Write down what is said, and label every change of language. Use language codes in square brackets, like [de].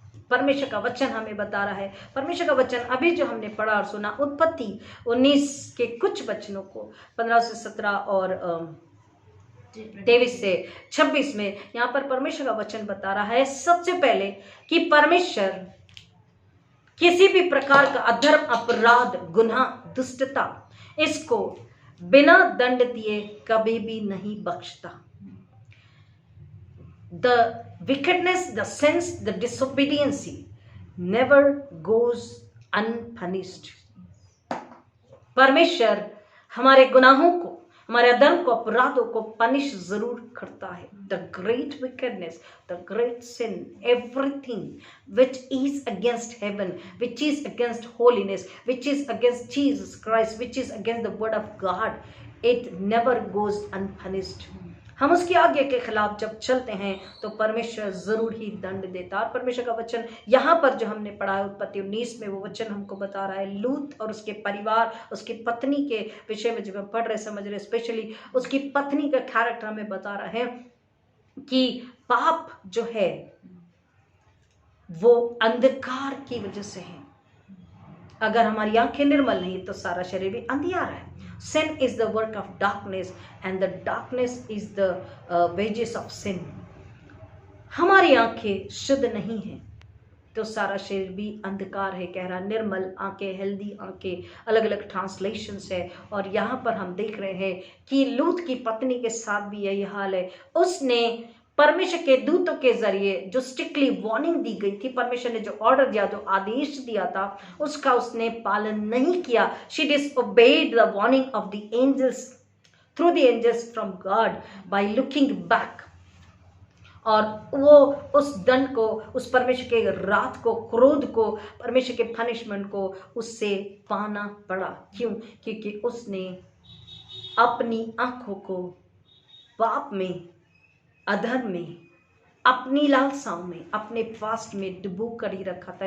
[hi] परमेश्वर का वचन हमें बता रहा है। परमेश्वर का वचन अभी जो हमने पढ़ा और सुना, उत्पत्ति 19 के कुछ वचनों को 15 से 17 और 23 से 26 में यहाँ पर परमेश्वर का वचन बता रहा है सबसे पहले कि परमेश्वर किसी भी प्रकार का अधर्म, अपराध, गुनाह, दुष्टता, इसको बिना दंड दिए कभी भी नहीं बख्शता। [en] The wickedness, the sins, the disobedience never goes unpunished. [hi] परमेश्वर हमारे गुनाहों को, हमारे अधर्म को, अपराधों को पनिश जरूर करता है। [en] The great wickedness, the great sin, everything which is against heaven, which is against holiness, which is against Jesus Christ, which is against the word of God, it never goes unpunished. [hi] हम उसकी आज्ञा के खिलाफ जब चलते हैं तो परमेश्वर जरूर ही दंड देता। और परमेश्वर का वचन यहाँ पर जो हमने पढ़ा है उत्पत्ति 19 में, वो वचन हमको बता रहा है लूत और उसके परिवार, उसकी पत्नी के विषय में जब हम पढ़ रहे समझ रहे, स्पेशली उसकी पत्नी का कैरेक्टर हमें बता रहा है कि पाप जो है वो अंधकार की वजह से है। अगर हमारी आंखें निर्मल नहीं तो सारा शरीर भी अंधियारा है। [en] Sin is the work of darkness and the darkness is the wages of sin. [hi] हमारी आंखें शुद्ध नहीं है तो सारा शरीर भी अंधकार है। कह रहा निर्मल आंखें, हेल्दी आंखें, अलग अलग ट्रांसलेशंस है। और यहाँ पर हम देख रहे हैं कि लूत की पत्नी के साथ भी यही हाल है। उसने परमेश्वर के दूतों के जरिए जो स्ट्रिक्टली वार्निंग दी गई थी, परमेश्वर ने जो ऑर्डर दिया, जो आदेश दिया था, उसका उसने पालन नहीं किया। [en] She disobeyed the warning of the angels, through the angels from God by looking back. [hi] और वो उस दंड को, उस परमेश्वर के रात को, क्रोध को, परमेश्वर के पनिशमेंट को उससे पाना पड़ा। क्यों? क्योंकि उसने अपनी आंखों को पाप में, अधर्म में, अपनी लालसाओं में, अपने फास्ट में डुबो कर ही रखा था।